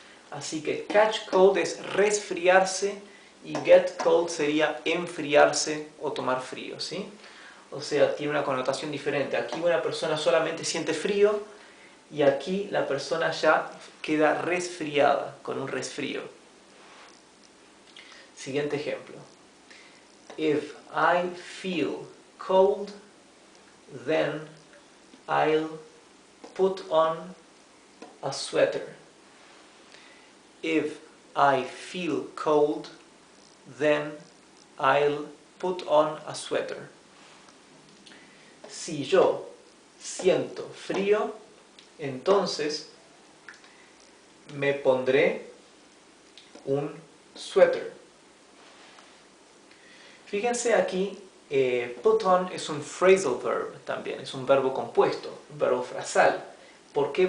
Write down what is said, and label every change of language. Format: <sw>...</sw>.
<es>Así que catch cold es resfriarse y get cold sería enfriarse o tomar frío, ¿sí? O sea, tiene una connotación diferente. Aquí una persona solamente siente frío y aquí la persona ya queda resfriada, con un resfrío. Siguiente ejemplo.</es> <en>If I feel cold, then I'll put on a sweater. If I feel cold, then I'll put on a sweater.</en> <es>Si yo siento frío, entonces me pondré un suéter. Fíjense aquí, put on es un phrasal verb también, es un verbo compuesto, un verbo frasal. ¿Por qué?</es>